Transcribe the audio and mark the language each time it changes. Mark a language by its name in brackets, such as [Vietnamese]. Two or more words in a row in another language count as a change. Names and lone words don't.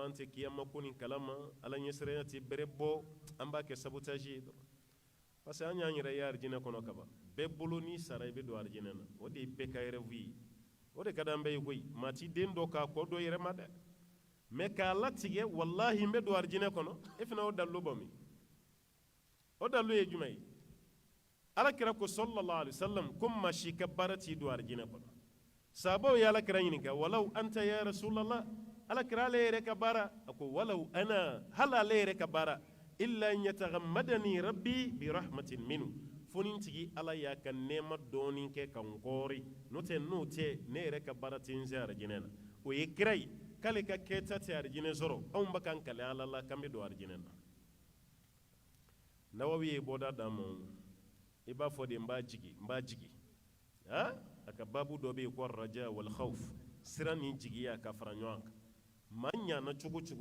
[Bambara] an tɛ kiyama ko nin kalama ala ɲɛsiranya tɛ bɛrɛ bɔ an b'a kɛ sabotage ye dɔrɔn [French] parce que [Bambara] an y'an yɛrɛ ye arijinɛ kɔnɔ kaban bɛɛ bolo n'i sara i bɛ don arijinɛ na o de ye bɛɛ ka rêve ye o de ka di an bɛɛ ye koyi maa ti den dɔ k'a kɔ dɔ yɛrɛ ma dɛ mɛ k'a latigɛ wallahi n bɛ don arijinɛ kɔnɔ e fana o dalilu bɔ min o dalilu ye jumɛn ye ala kira ko [Arabic] صلى الله عليه وسلم [Bambara] ko maa si ka baara t'i don arijinɛ kɔnɔ sahabaw ye ala kira ɲininka [Arabic] ولا أنت يا رسول الله [Bambara] ala kira ale yɛrɛ ka baara a ko [Arabic] ولا أنا [Bambara] hali ale yɛrɛ ka baara [Arabic] إلا أن يتغمدني ربي برحمة منه [Bambara] fo ni n tigi ala y'a ka nɛɛma dɔɔni kɛ ka n kɔɔri n'o tɛ ne yɛrɛ ka baara tɛ n se arijinɛ na o ye kira ye k'ale ka kɛta tɛ arijinɛ sɔrɔ anw bɛ k'an kale ala la k'an bɛ don arijinɛ na nawawi ye bɔda d'an ma i b'a fɔ de n b'a jigi a ka babu dɔ bɛ yen ko [Arabic] الرجاء والخوف [Bambara] siran ni jigiya ka fara ɲɔgɔn kan maa ɲana cogo cogo